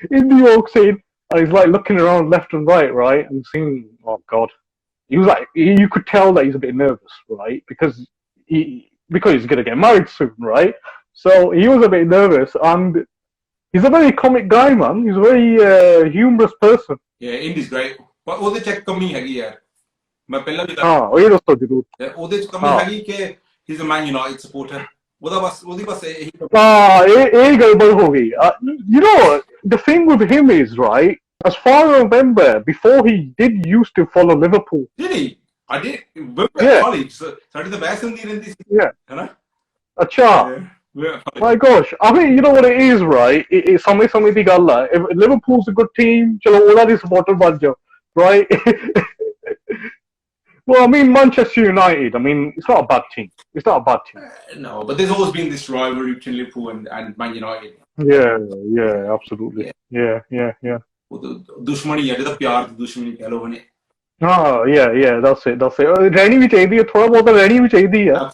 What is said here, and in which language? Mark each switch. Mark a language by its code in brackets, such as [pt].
[en] Indy walks in and he's like looking around left and right, and seeing, oh god, he was like, you could tell that he's a bit nervous, right? Because he's gonna get married soon, right? So he was a bit nervous, and he's a very comic guy, man. He's a very humorous person. Yeah, Indy's great. [pa] But ਉਹਦੇ ਚ ਕਮੀ ਹੈਗੀ ਯਾਰ, ਮੈਂ ਪਹਿਲਾਂ ਵੀ ਉਹ ਇਹ ਦੱਸੋ ਜ਼ਰੂਰ। ਉਹਦੇ ਚ ਕਮੀ ਹੈਗੀ ਕਿ [en] he's a Man United supporter. [pa] ਉਹਦੀ ਬਸ ਇਹੀ ਇਹ ਗੜਬੜ ਹੋ ਗਈ। [en] You know, the thing with him is, right, as far as I remember, before he did used to follow Liverpool. Did he? I did. We're colleagues. [pa] ਸਾਡੀ ਤਾਂ ਬਹਿਸ ਹੁੰਦੀ ਰਹਿੰਦੀ ਸੀ। [en] Yeah. [pa] ਹੈਨਾ? ਅੱਛਾ। [en] My gosh, I mean, you know what it is, right? It's something [pa] ਦੀ ਗੱਲ ਆ। [en] If Liverpool's a good team, [pa] ਚਲੋ ਉਹਨਾਂ ਦੀ supporter ਬਣ ਜਾਓ, [en] right? Well, I mean, Manchester United, I mean, it's not a bad team. It's not a bad team. No, but there's always been this rivalry between Liverpool and Man United. Yeah, absolutely. Yeah. [pa] ਦੁਸ਼ਮਣੀ ਹੈ, ਜਿਹਦਾ ਪਿਆਰ ਦੀ ਦੁਸ਼ਮਣੀ ਕਹਿ ਲਓ ਹਨੇ। [en] Yeah, that's it. [pa] ਰਹਿਣੀ ਵੀ ਚਾਹੀਦੀ ਹੈ, ਥੋੜਾ ਬਹੁਤ ਰਹਿਣੀ ਵੀ ਚਾਹੀਦੀ ਹੈ।